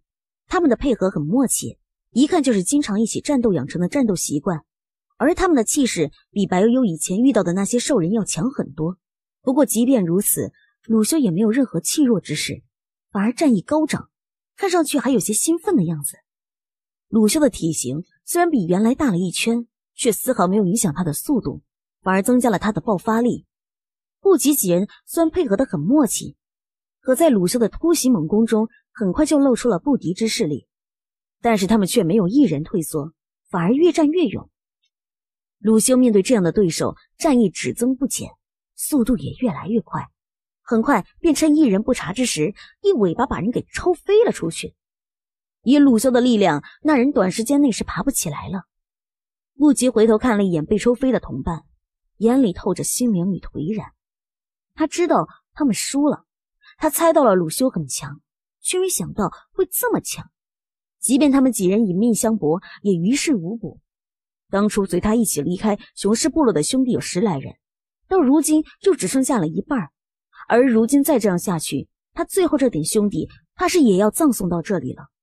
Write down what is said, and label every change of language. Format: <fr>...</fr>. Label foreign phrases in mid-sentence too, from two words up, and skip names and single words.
<zh>他們的配合很默契，一看就是經常一起戰鬥養成的戰鬥習慣，而他們的氣勢比白悠悠以前遇到的那些獸人要強很多。不過即便如此，魯修也沒有任何氣弱之勢，反而戰意高漲，看上去還有些興奮的樣子。魯修的體型雖然比原來大了一圈，卻絲毫沒有影響他的速度，反而增加了他的爆發力。不及幾人雖然配合得很默契，可在魯修的突襲猛攻中很快就露出了不敵之勢力。但是他們卻沒有一人退縮，反而越戰越勇。魯修面對這樣的對手，戰意只增不減，速度也越來越快，很快便趁一人不察之時，一尾巴把人给抽飞了出去。以鲁修的力量，那人短时间内是爬不起来了。不及回头看了一眼被抽飛的同伴，眼裡透着心凉與颓然。他知道他們輸了，他猜到了魯修很強，卻沒想到會這麼強。即便他們幾人以命相搏，也於事無補。當初隨他一起離開雄獅部落的兄弟有10來人，到如今就只剩下了一半。而如今再這樣下去，他最後這點兄弟怕是也要葬送到這裡了。</zh>